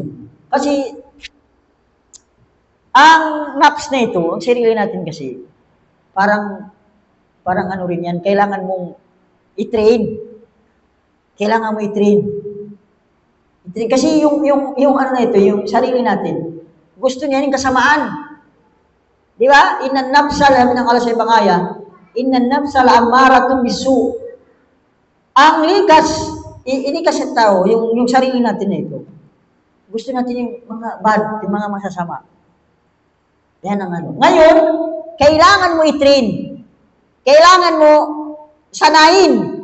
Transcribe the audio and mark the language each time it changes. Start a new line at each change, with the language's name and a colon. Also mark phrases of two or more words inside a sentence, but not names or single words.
Filipino: Kasi, ang naps na ito, ang sarili natin kasi, parang ano rin yan, kailangan mong i-train. Kailangan mo i-train. Kasi yung ano na ito, yung sarili natin, gusto niya yung kasamaan. Di ba?
Arabic: إن النفس,
Filipino: sabi ng Allah sa ibang aya,
Arabic: إن النفس أمارة بالسوء.
Filipino: Ang inikas sa tao, yung sarili natin na ito, gusto natin yung mga bad, yung mga masasama. Yan ang ano. Ngayon, kailangan mo i-train. Kailangan mo Sanayin.